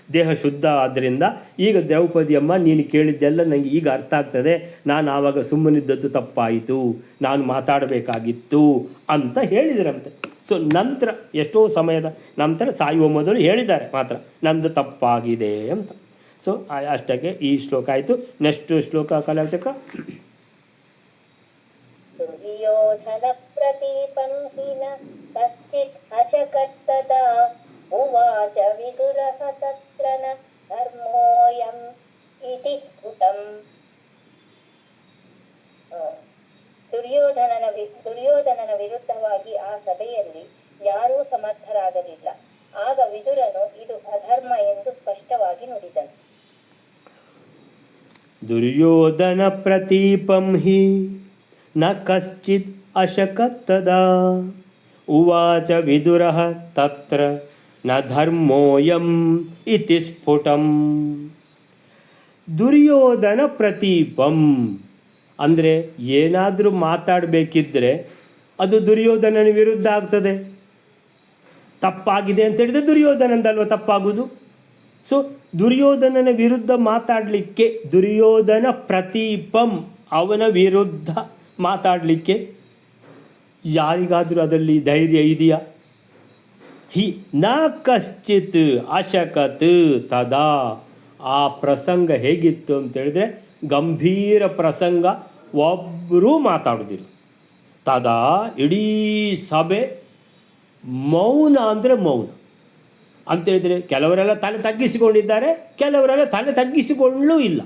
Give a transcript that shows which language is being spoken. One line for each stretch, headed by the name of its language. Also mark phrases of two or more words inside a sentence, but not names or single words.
Kannada: ದೇಹ ಶುದ್ಧ ಆದ್ದರಿಂದ ಈಗ ದ್ರೌಪದಿಯಮ್ಮ ನೀನು ಕೇಳಿದ್ದೆಲ್ಲ ನನಗೆ ಈಗ ಅರ್ಥ ಆಗ್ತದೆ, ನಾನು ಆವಾಗ ಸುಮ್ಮನಿದ್ದದ್ದು ತಪ್ಪಾಯಿತು, ನಾನು ಮಾತಾಡಬೇಕಾಗಿತ್ತು ಅಂತ ಹೇಳಿದರಂತೆ. ಸೊ ನಂತರ ಎಷ್ಟೋ ಸಮಯದ ನಂತರ ಸಾಯುವ ಮೊದಲು ಹೇಳಿದ್ದಾರೆ ಮಾತ್ರ ನಂದು ತಪ್ಪಾಗಿದೆ ಅಂತ. ಸೊ ಅಷ್ಟಕ್ಕೆ ಈ ಶ್ಲೋಕ ಆಯಿತು. ನೆಕ್ಸ್ಟ್ ಶ್ಲೋಕ ಕಲಾತಕ.
Sanskrit: ದುರ್ಯೋಧನ ಪ್ರತೀಪಂ ಹಿನ ಕಶ್ಚಿತ್ ಅಶಕತ್ತದ ಉವಾಚ ವಿದುರಃ ತತ್ರ ನ ಧರ್ಮೋಯಂ ಇತಿ ಸ್ಫುಟಂ.
Kannada: ದುರ್ಯೋಧನನ ವಿರುದ್ಧವಾಗಿ ಆ ಸಭೆಯಲ್ಲಿ ಯಾರೂ ಸಮರ್ಥರಾಗಲಿಲ್ಲ. ಆಗ ವಿದುರನು ಇದು ಅಧರ್ಮ ಎಂದು ಸ್ಪಷ್ಟವಾಗಿ ನುಡಿದನು.
Sanskrit: ದುರ್ಯೋಧನ ಪ್ರತೀಪಂ ಹಿ ನ ಕಶ್ಚಿತ್ ಅಶಕತ್ತದಾ ಉವಾಚ ವಿದುರಃ ತತ್ರ ನ ಧರ್ಮೋಯಂ ಇತಿ ಸ್ಫುಟಂ. ದುರ್ಯೋಧನ ಪ್ರತೀಪಂ
Kannada: ಅಂದರೆ ಏನಾದರೂ ಮಾತಾಡಬೇಕಿದ್ದರೆ ಅದು ದುರ್ಯೋಧನನ ವಿರುದ್ಧ ಆಗ್ತದೆ. ತಪ್ಪಾಗಿದೆ ಅಂತ ಹೇಳಿದರೆ ದುರ್ಯೋಧನಂದಲ್ವ ತಪ್ಪಾಗುವುದು. ಸೊ ದುರ್ಯೋಧನನ ವಿರುದ್ಧ ಮಾತಾಡಲಿಕ್ಕೆ
Sanskrit: ದುರ್ಯೋಧನ ಪ್ರತೀಪಂ
Kannada: ಅವನ ವಿರುದ್ಧ ಮಾತಾಡಲಿಕ್ಕೆ ಯಾರಿಗಾದರೂ ಅದರಲ್ಲಿ ಧೈರ್ಯ ಇದೆಯಾ?
Sanskrit: ಹಿ ನ ಕಶ್ಚಿತ್ ಅಶಕತ್ ತದಾ.
Kannada: ಆ ಪ್ರಸಂಗ ಹೇಗಿತ್ತು ಅಂತೇಳಿದರೆ ಗಂಭೀರ ಪ್ರಸಂಗ, ಒಬ್ಬರೂ ಮಾತಾಡೋದಿಲ್ಲ. ತದಾ ಇಡೀ ಸಭೆ ಮೌನ ಅಂದರೆ ಮೌನ ಅಂತೇಳಿದರೆ ಕೆಲವರೆಲ್ಲ ತಲೆ ತಗ್ಗಿಸಿಕೊಂಡಿದ್ದಾರೆ, ಕೆಲವರೆಲ್ಲ ತಲೆ ತಗ್ಗಿಸಿಕೊಳ್ಳೂ ಇಲ್ಲ.